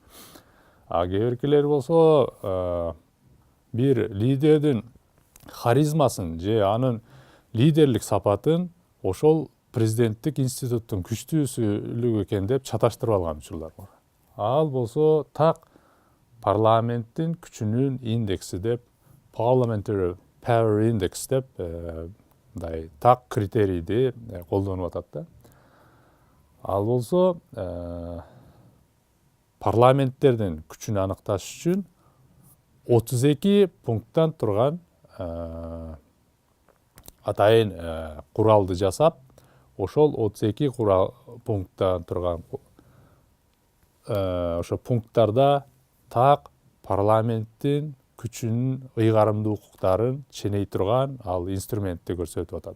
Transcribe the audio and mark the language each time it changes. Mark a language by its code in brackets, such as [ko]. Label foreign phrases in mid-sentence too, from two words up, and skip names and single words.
[ky] Кээ биркилер болсо бир лидердин харизмасын же анын лидерлик сапатын ошол президенттик институттун күчтүүсүлүк экен деп чаташтырып алган учурлар бар. Ал болсо так парламенттин күчүнүн индекси деп, [en] parliamentary power index [ky] деп, мындай так критерийди колдонуп атат да. Ал болсо парламенттердин күчүн аныкташ үчүн 32 пункттан турган атайын куралды жасап, ошол 32 пункттан турган ошо пункттарда так парламенттин күчүнүн, ыйгарымдуу укуктарын ченей турган ал инструментти көрсөтүп атат.